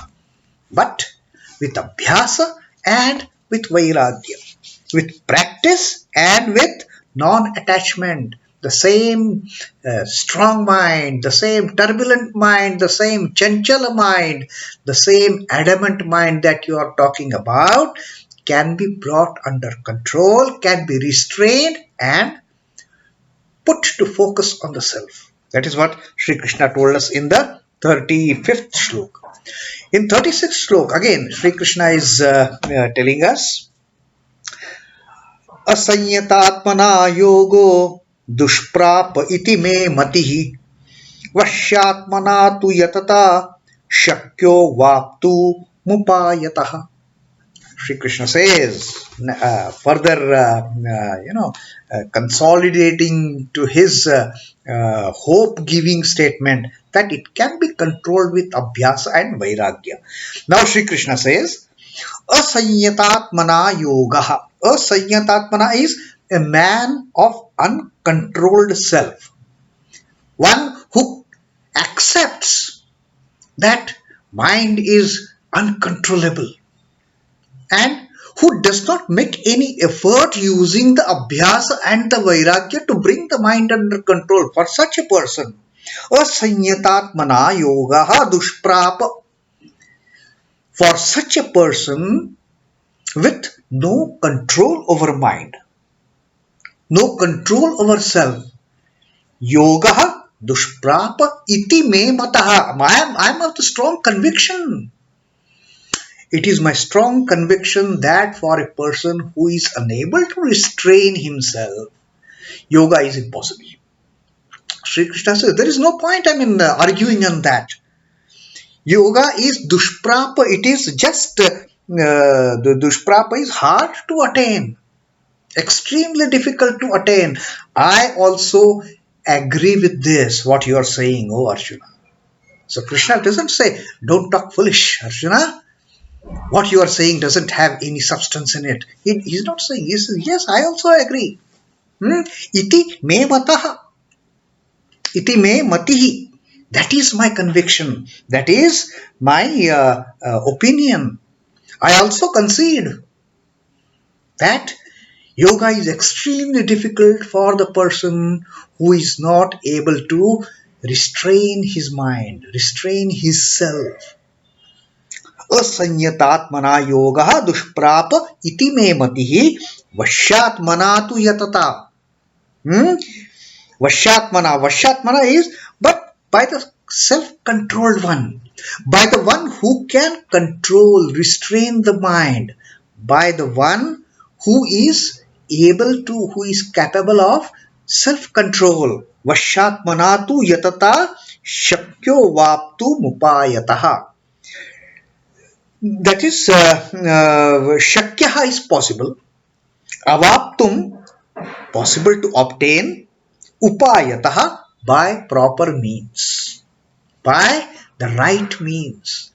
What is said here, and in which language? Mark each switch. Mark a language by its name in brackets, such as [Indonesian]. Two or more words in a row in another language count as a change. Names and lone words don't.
[English] But with abhyasa and with vairagya, with practice and with non-attachment, the same strong mind, the same turbulent mind, the same chanchala mind, the same adamant mind that you are talking about can be brought under control, can be restrained and put to focus on the self. That is what Sri Krishna told us in the 35th shloka. In 36th shloka, again, Sri Krishna is telling us, [Sanskrit] असंयतात्मना योगो दुष्प्राप इति मे मतिः वश्यात्मना तु यतता शक्यो वाप्तुम् उपायतः. [English] Sri Krishna says, further, consolidating to his hope-giving statement that it can be controlled with abhyasa and vairagya. Now Sri Krishna says, [Sanskrit] असंयतात्मना योगः. [English] Asaṅyatātmanā is a man of uncontrolled self. One who accepts that mind is uncontrollable and who does not make any effort using the abhyasa and the vairagya to bring the mind under control. For such a person, [Sanskrit] असंयतात्मना योगः दुष्प्राप. [English] For such a person with no control over mind, no control over self, [Sanskrit] योगः दुष्प्राप इति मे मतः. [English] I am of the strong conviction. It is my strong conviction that for a person who is unable to restrain himself, yoga is impossible. Sri Krishna says there is no point arguing on that. Yoga is duṣhprāpa. It is just the duṣhprāpa is hard to attain, extremely difficult to attain. I also agree with this, what you are saying, oh Arjuna. So Krishna doesn't say, don't talk foolish, Arjuna. What you are saying doesn't have any substance in it. He's not saying, he says, yes, I also agree. [Sanskrit] इति मे मतः। इति मे मतिः. [English] That is my conviction. That is my opinion. I also concede that yoga is extremely difficult for the person who is not able to restrain his mind, restrain his self. [Sanskrit] असंयतात्मना योगः दुष्प्राप इति मे मतिः वश्यात्मना तु यतता. [English] Vaśhyātmanā is but by the self-controlled one, by the one who can control, restrain the mind, by the one who is who is capable of self-control. [Sanskrit] वश्यात्मना तु यतता शक्यो वाप्तुम् उपायतः. [English] That is, śhakya is possible, avāptum possible to obtain, upāyataḥ by proper means, by the right means.